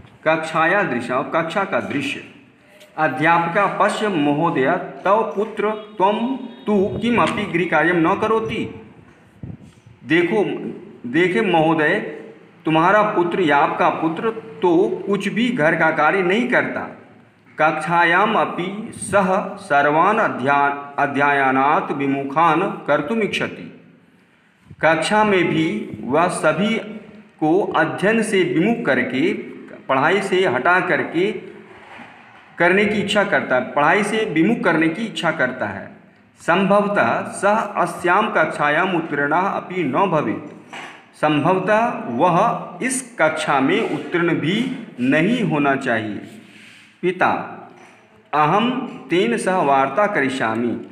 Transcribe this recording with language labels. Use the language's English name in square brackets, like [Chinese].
[Sanskrit] कक्षाया दृश्य, [Hindi] कक्षा का दृश्य। [Sanskrit] अध्यापिका पश्य महोदय तव पुत्र त्वं तु किमपि गृहकार्यं न करोति। [Hindi] देखे महोदय, तुम्हारा पुत्र या आपका पुत्र तो कुछ भी घर का कार्य नहीं करता। [Sanskrit] कक्षायाम अपि सह सर्वान् अध्ययनात् विमुखान् कर्तुम् इच्छति। [Hindi] कक्षा में भी वह सभी को अध्ययन से विमुख करके, पढ़ाई से हटा करके करने की इच्छा करता है, पढ़ाई से विमुख करने की इच्छा करता है। [Sanskrit] संभवतः सह अस्याम कक्षायाम उत्तीर्णः अपि न भवेत्। [Hindi] संभवतः वह इस कक्षा में उत्तीर्ण भी नहीं होना चाहिए। [Sanskrit] पिता, अहम तेन सह वार्ता करिष्यामि।